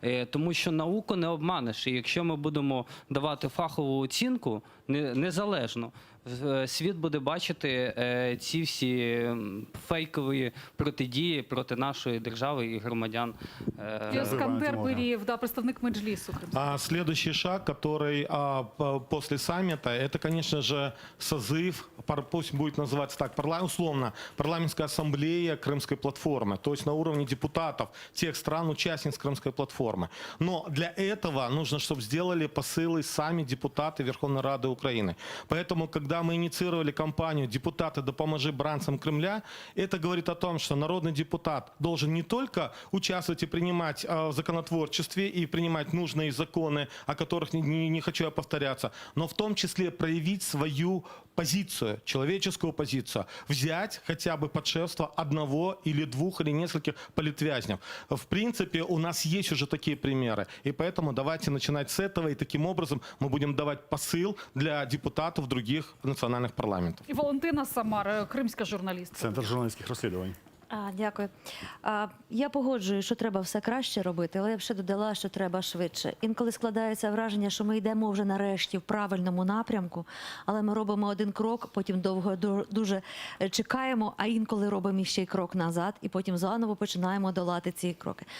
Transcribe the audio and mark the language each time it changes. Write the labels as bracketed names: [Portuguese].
[Ukrainian] Тому що науку не обманеш. І якщо ми будемо давати фахову оцінку, незалежно, світ буде бачити ці всі фейкові протидії проти нашої держави і громадян. Скандер Берієв, представник Меджлісу. [Russian] Следующий шаг, который после саммита, это, конечно же, созыв, пусть будет называться так, условно, парламентская ассамблея Крымской платформы, то есть на уровне депутатов тех стран-участниц Крымской платформы. Но для этого нужно, чтобы сделали посылы сами депутаты Верховной Рады Украины. Поэтому, когда мы инициировали кампанию [Ukrainian] «Депутаты, да поможи бранцам Кремля», [Russian] это говорит о том, что народный депутат должен не только участвовать и принимать в законотворчестве и принимать нужные законы, о которых не хочу я повторяться, но в том числе проявить свою позицию, человеческую позицию, взять хотя бы под шефство одного или двух или нескольких политвязнев. В принципе, у нас есть уже такие примеры, и поэтому давайте начинать с этого, и таким образом мы будем давать посыл для депутатов других национальных парламентов. [Ukrainian] І Валентина Самар, кримська журналістка. Центр журналістських розслідувань. Дякую. Я погоджую, що треба все краще робити, але я б ще додала, що треба швидше. Інколи складається враження, що ми йдемо вже нарешті в правильному напрямку, але ми робимо один крок, потім довго дуже чекаємо, а інколи робимо ще й крок назад, і потім заново починаємо долати ці кроки.